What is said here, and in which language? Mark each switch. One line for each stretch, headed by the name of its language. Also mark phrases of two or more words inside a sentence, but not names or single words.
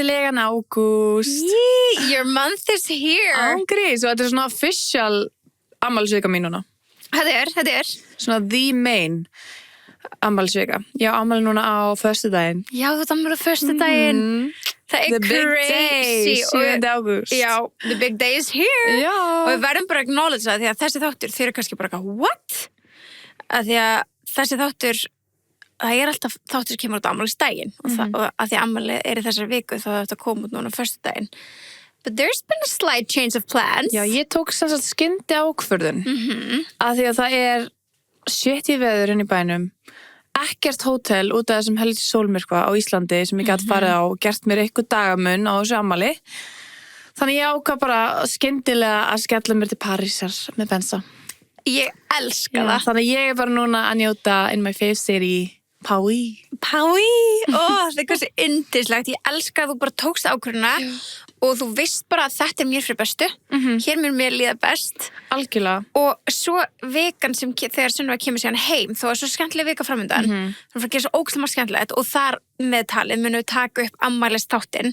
Icelandic: ágúst.
English: Your month is here.
Icelandic: Ángriðs, og þetta svona official afmælisvika mín núna. Þetta er. Svona
English: the main
Icelandic: afmælisvika. Ég á afmæli núna á föstudaginn. Já, þú afmæli á föstudaginn. Það
English: The big crazy. day, 7.
Icelandic: ágúst. Já,
English: the big day is here.
Icelandic: Já. Og við verðum bara að acknowledge það, því að þessi þáttur, þeir eru kannski bara eitthvað, what? Að því að þessi þáttur, það alltaf þáttur sem kemur út á afmælisdaginn og að því að afmæli í þessari viku þá þetta kom út núna á föstudaginn.
English: But there's been a slight change of plans.
Icelandic: Já, ég tók sem sagt skyndi ákvörðun. Að því að það er shitty veður inn í bænum. Ekkert hótel út af þessum helgi sólmyrkva á Íslandi sem ég gæti farið á og gert mér eitthvað dagamun á þessu afmæli. Þannig ég ákvað bara skyndilega að skella mér til Parísar með Benza. Ég elska það. Þannig ég er bara núna að njóta
English: in my favorite city, Paris.
Icelandic: Það er hversu yndislegt. Ég elska að þú bara tókst ákvörðuna og þú veist bara að þetta er mér fyrir bestu. Hér mér líða best. Algjörlega. Og svo vikan sem þegar Sunneva kemur síðan heim, þó er svo skemmtileg vika framöndan. Það fyrir að gera svo ógeðslega margt skemmtilegt og þar með talið munum við taka upp afmælisþáttinn.